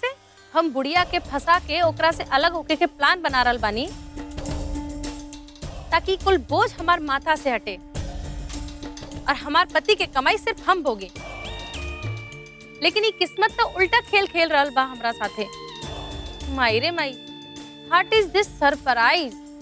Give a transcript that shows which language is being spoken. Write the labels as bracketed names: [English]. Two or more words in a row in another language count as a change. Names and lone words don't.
[Bhojpuri] हम बुढ़िया के फंसा के ओकरा से अलग होके के प्लान बना रहल बानी ताकि कुल बोझ हमार माथा से हटे और हमार पति के कमाई सिर्फ हम भोगे। लेकिन ये किस्मत तो उल्टा खेल खेल रहल बा हमरा साथे। माई रे माई, [English] What is this surprise?